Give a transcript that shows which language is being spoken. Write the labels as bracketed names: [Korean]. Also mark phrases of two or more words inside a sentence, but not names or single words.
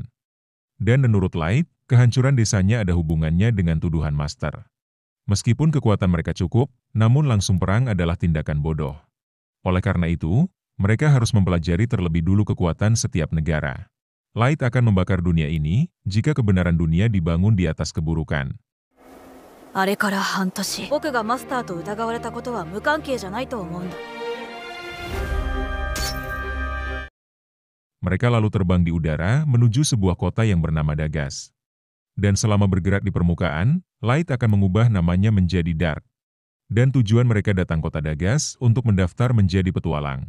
[Indonesian] Dan menurut Light, kehancuran desanya ada hubungannya dengan tuduhan Master. Meskipun kekuatan mereka cukup, namun langsung perang adalah tindakan bodoh. Oleh karena itu, mereka harus mempelajari terlebih dulu kekuatan setiap negara. Light akan membakar dunia ini jika kebenaran dunia dibangun di atas keburukan. [Japanese] あれから半年、僕がマスターと疑われたことは無関係じゃないと思うんだ。 [Indonesian] Mereka lalu terbang di udara menuju sebuah kota yang bernama Dagas. Dan selama bergerak di permukaan, Light akan mengubah namanya menjadi Dark. Dan tujuan mereka datang kota Dagas untuk mendaftar menjadi petualang.